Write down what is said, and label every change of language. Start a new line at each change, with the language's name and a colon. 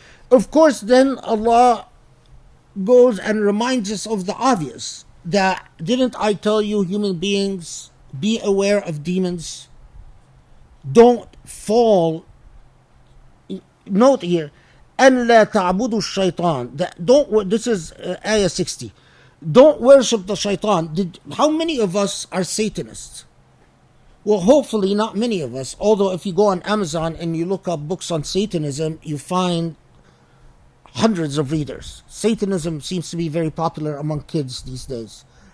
English: Of course, then Allah goes and reminds us of the obvious, that didn't I tell you, human beings, be aware of demons? Don't fall. Note here,
Arabic: أَنْ لَا تَعْبُدُوا الشَّيْطَانِ.
English: This is ayah 60. Don't worship the shaitan. How many of us are Satanists? Well, hopefully not many of us. Although if you go on Amazon and you look up books on Satanism, you find hundreds of readers. Satanism seems to be very popular among kids these days.